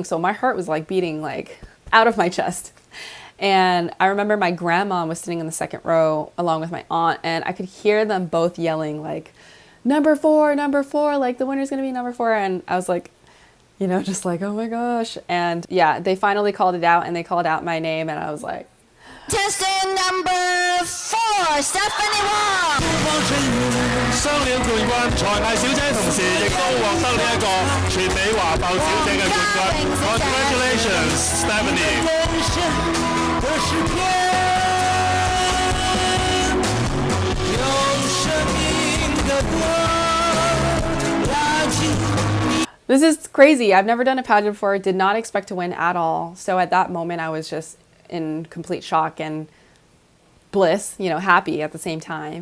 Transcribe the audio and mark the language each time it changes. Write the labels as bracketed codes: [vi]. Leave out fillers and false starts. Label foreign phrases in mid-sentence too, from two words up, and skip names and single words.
[en] So my heart was like beating like out of my chest. And I remember my grandma was sitting in the second row along with my aunt, and I could hear them both yelling like, number 4, like the winner's gonna be number 4. And I was like, just like, oh my gosh. And yeah, they finally called it out, and they called out my name, and I was like, Testing number 4, Stephanie Wong. [yue] 雙料冠軍才藝小姐，同時亦都獲得呢一個全美華埠小姐嘅冠軍。Congratulations, Stephanie！ [en] This is crazy. I've never done a pageant before, did not expect to win at all. So at that moment, I was just in complete shock and bliss, happy at the same time.